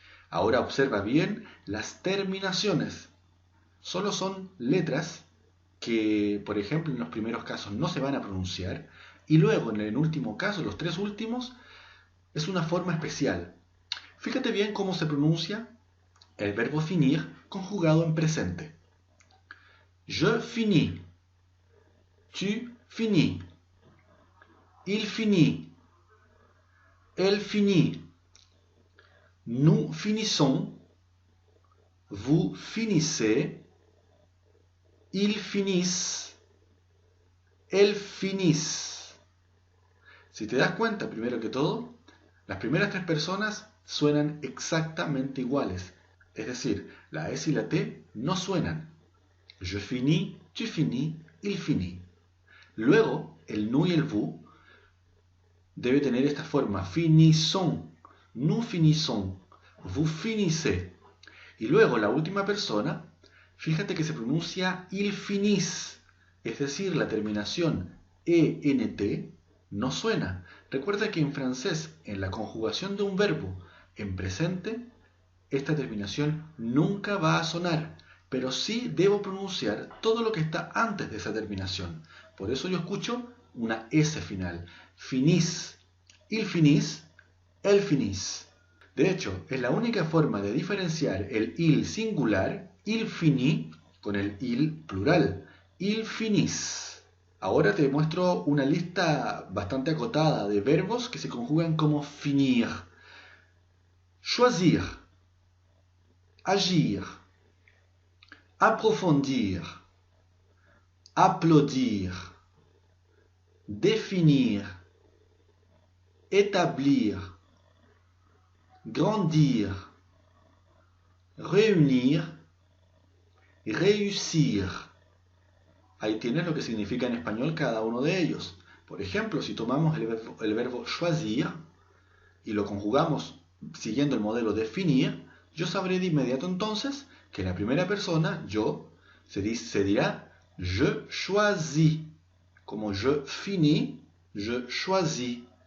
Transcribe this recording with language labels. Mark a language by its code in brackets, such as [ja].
[es] Ahora observa bien las terminaciones. Solo son letras que, por ejemplo, en los primeros casos no se van a pronunciar y luego en el último caso, los tres últimos, es una forma especial. Fíjate bien cómo se pronuncia el verbo finir conjugado en presente. [fr] Je finis, tu finis, il finit, elle finit, nous finissons, vous finissez, ils finissent, elles finissent. [es] Si te das cuenta, primero que todo, las primeras tres personas suenan exactamente iguales. Es decir, la S y la T no suenan. [fr] Je finis, tu finis, il finit. [es] Luego, el nous y el vous debe tener esta forma. [fr] Finissons, nous finissons, vous finissez. [es] Y luego la última persona, fíjate que se pronuncia [fr] il finissent, [es] es decir, la terminación ENT no suena. Recuerda que en francés, en la conjugación de un verbo en presente, esta terminación nunca va a sonar, pero sí debo pronunciar todo lo que está antes de esa terminación. Por eso yo escucho una S final. [fr] Finis, il finis, elle finis. [es] De hecho, es la única forma de diferenciar el il singular, [fr] il finit, [es] con el il plural, [fr] il finis. [es] Ahora te muestro una lista bastante acotada de verbos que se conjugan como finir. [fr] Choisir, agir, approfondir, applaudir, définir, établir, grandir, réunir, réussir. [es] Ahí tienes lo que significa en español cada uno de ellos. Por ejemplo, si tomamos el verbo choisir y lo conjugamos siguiendo el modelo de finir, yo sabré de inmediato entonces que en la primera persona, yo, se dirá [fr] je choisis, [es] como [fr] je finis, je choisis.